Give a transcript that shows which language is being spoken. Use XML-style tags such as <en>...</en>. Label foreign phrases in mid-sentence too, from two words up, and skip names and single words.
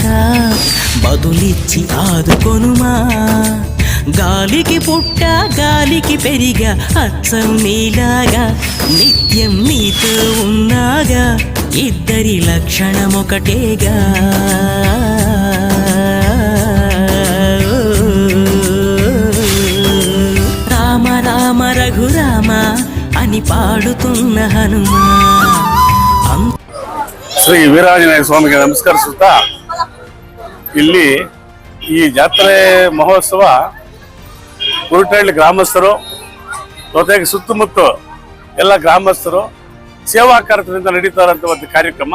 <te>బదులిచ్చి ఆదుకొనుమా గాలికి పుట్ట గాలికి పెరిగా అచ్చం నీలాగా నిత్యం నీతో ఉన్నాగా ఇద్దరి లక్షణం ఒకటేగా రామ రామ రఘురామ అని పాడుతున్న హనుమా.</te> <kn>ಶ್ರೀ ವೀರಾಂಜನೇಯ ಸ್ವಾಮಿಗೆ ನಮಸ್ಕರಿಸುತ್ತಾ ಇಲ್ಲಿ ಈ ಜಾತ್ರೆ ಮಹೋತ್ಸವ ಕುರಟಹಳ್ಳಿ ಗ್ರಾಮಸ್ಥರು ಜೊತೆಗೆ ಸುತ್ತಮುತ್ತ ಎಲ್ಲ ಗ್ರಾಮಸ್ಥರು ಸೇವಾಕಾರದಿಂದ ನಡೀತಾ ಇರುವಂಥ ಒಂದು ಕಾರ್ಯಕ್ರಮ.</kn>